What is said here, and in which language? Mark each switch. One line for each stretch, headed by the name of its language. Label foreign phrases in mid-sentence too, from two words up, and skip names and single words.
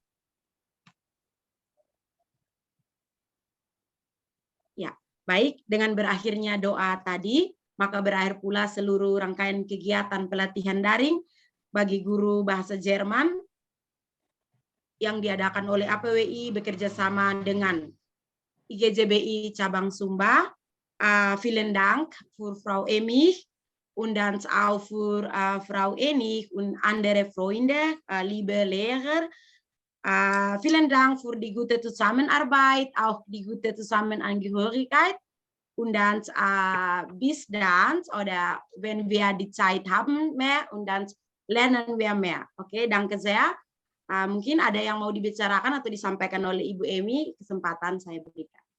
Indonesian: Ya, baik, dengan berakhirnya doa tadi, maka berakhir pula seluruh rangkaian kegiatan pelatihan daring bagi guru bahasa Jerman yang diadakan oleh APWI bekerja sama dengan IGJBI Cabang Sumba.
German: Vielen Dank für Frau Emich und dann auch für Frau Enig und andere Freunde, liebe Lehrer. Vielen Dank für die gute Zusammenarbeit, auch die gute Zusammenangehörigkeit. Und dann bis dann, oder wenn wir die Zeit haben mehr, und dann lernen wir mehr. Oke, danke sehr.
Indonesian: Mungkin ada yang mau dibicarakan atau disampaikan oleh Ibu Emi, kesempatan saya berikan.